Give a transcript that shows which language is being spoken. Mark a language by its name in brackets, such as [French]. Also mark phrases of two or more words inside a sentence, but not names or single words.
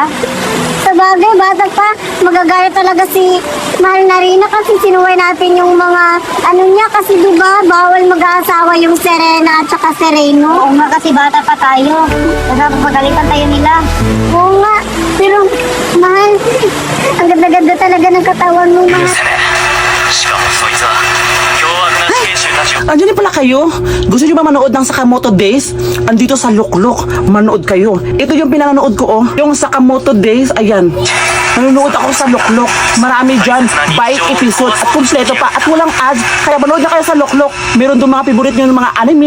[Filipino] Sa bagay, bata pa, magagalit talaga si Mahal na Rina kasi sinuway natin yung mga niya kasi diba, bawal mag-aasawa yung Serena at saka Sereno. Oo nga kasi bata pa tayo. Baka pagalitan tayo nila. Oo nga, pero Mahal, ang ganda-ganda talaga ng katawan mo, Mahal. [Japanese] しかもそいつは凶悪な死刑囚たちを [Filipino] Andiyan din pala kayo? Gusto nyo ba manood ng Sakamoto Days? Andito sa Lukluk, manood kayo. Ito yung pinanonood ko, oh. Yung Sakamoto Days, ayan. Nanonood ako sa Lukluk. Marami dyan, bite episode at kumpleto pa at walang ads. Kaya manood na kayo sa Lukluk. Meron doon mga favorite nyo ng mga anime.